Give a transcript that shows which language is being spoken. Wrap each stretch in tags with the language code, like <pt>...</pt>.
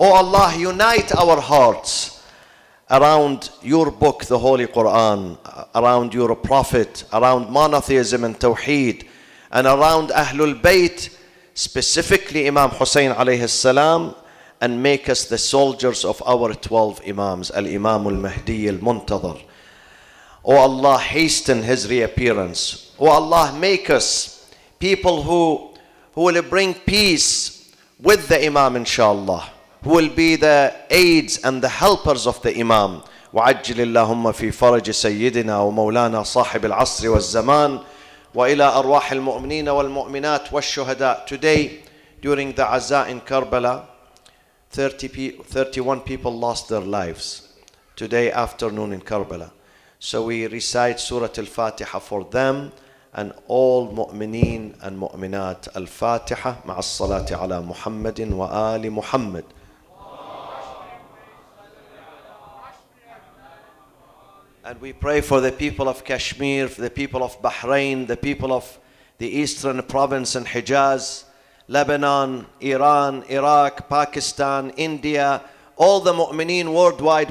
<en>O Allah, unite our hearts around your book, the Holy Quran, around your Prophet, around monotheism and Tawheed, and around Ahlul Bayt, specifically Imam Hussein alayhi salam, and make us the soldiers of our 12 Imams, Al-Imam Al-Mahdi Al-Muntadhar. O Allah, hasten his reappearance. O Allah, make us people who will bring peace with the Imam, inshallah, who will be the aids and the helpers of the Imam.</en> <ar>وعجل اللهم في فرج سيدنا ومولانا صاحب العصر والزمان وإلى أرواح المؤمنين والمؤمنات والشهداء.</ar> <en>Today, during the Azza in Karbala, 31 people lost their lives today afternoon in Karbala. So we recite Surah Al-Fatiha for them and all mu'mineen and mu'minat.</en> <ar>Al-Fatiha مع الصلاة على محمد وآل محمد.</ar> <en>And we pray for the people of Kashmir, for the people of Bahrain, the people of the eastern province and Hijaz, Lebanon, Iran, Iraq, Pakistan, India, all the mu'mineen worldwide.</en>